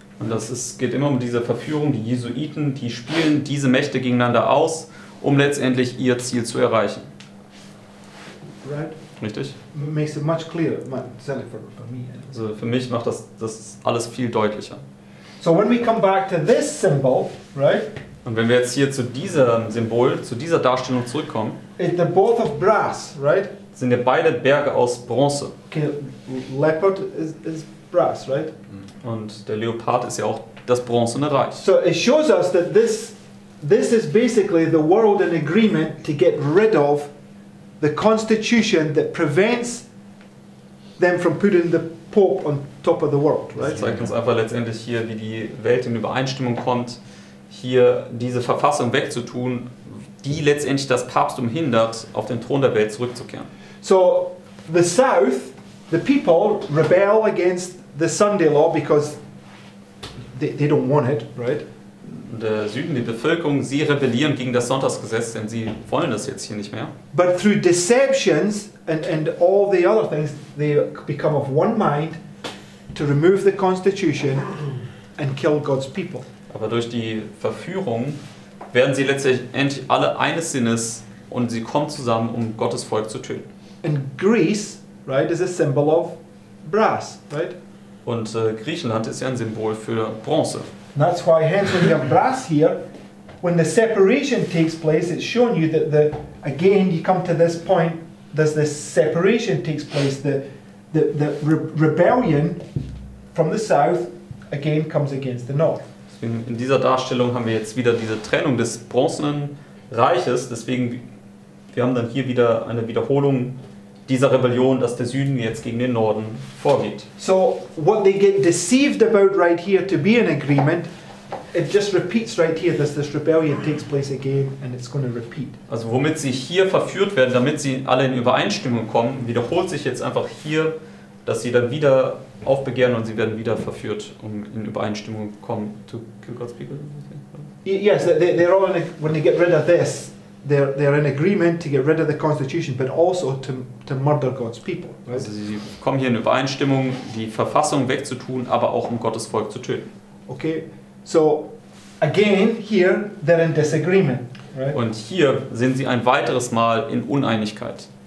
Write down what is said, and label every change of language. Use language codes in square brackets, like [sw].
[de] Und geht immer um diese Verführung. Die Jesuiten, die spielen diese Mächte gegeneinander aus, um letztendlich ihr Ziel zu erreichen. [en] Right? [de] Richtig? [en] Makes it much clearer, certainly for me. [de] Also für mich macht das alles viel deutlicher. [en] So when we come back to this symbol, right? [de] Und wenn wir jetzt hier zu diesem Symbol, zu dieser Darstellung zurückkommen, [en] They're both of brass, right? [de] sind ja beide Berge aus Bronze. [en] Okay, leopard is brass, right? [de] Und der Leopard ist ja auch das bronzene Reich. [en] So it shows us that this is basically the world in agreement to get rid of the constitution that prevents them from putting the Pope on top of the world, [de] Das [en] right? [de] zeigt uns einfach letztendlich hier, wie die Welt in Übereinstimmung kommt, hier diese Verfassung wegzutun, die letztendlich das Papsttum hindert, auf den Thron der Welt zurückzukehren. [en] So the South, the people rebel against the Sunday law because they don't want it, right? [de] Der Süden, die Bevölkerung, sie rebellieren gegen das Sonntagsgesetz, denn sie wollen das jetzt hier nicht mehr. [en] But through deceptions and all the other things, they become of one mind to remove the constitution and kill God's people. [de] Aber durch die Verführung werden sie letztendlich alle eines Sinnes und sie kommen zusammen, um Gottes Volk zu töten. [en] And Greece, right, is a symbol of brass, right? [de] Und Griechenland ist ja ein Symbol für Bronze. [en] And that's why, hence, when you have brass here, when the separation takes place, it's showing you that again, you come to this point, there's this separation takes place, the rebellion from the south again comes against the north. [de] Deswegen in dieser Darstellung haben wir jetzt wieder diese Trennung des bronzenen Reiches, deswegen wir haben dann hier wieder eine Wiederholung dieser Rebellion, dass der Süden jetzt gegen den Norden vorgeht. [en] So what they get deceived about right here to be in agreement, it just repeats right here. This rebellion takes place again, and it's going to repeat. [de] Also womit sie hier verführt werden, damit sie alle in Übereinstimmung kommen, wiederholt sich jetzt einfach hier, dass sie dann wieder aufbegehren und sie werden wieder verführt, um in Übereinstimmung zu kommen. [en] To kill God's people? Yes, they're all when they get rid of this, they're in agreement to get rid of the constitution, but also to murder God's people. Right? [de] Also sie kommen hier in Übereinstimmung, die Verfassung wegzutun, aber auch um Gottes Volk zu töten. [en] Okay, so again here they're in disagreement, right? [de] Und hier sind sie ein weiteres Mal in Uneinigkeit.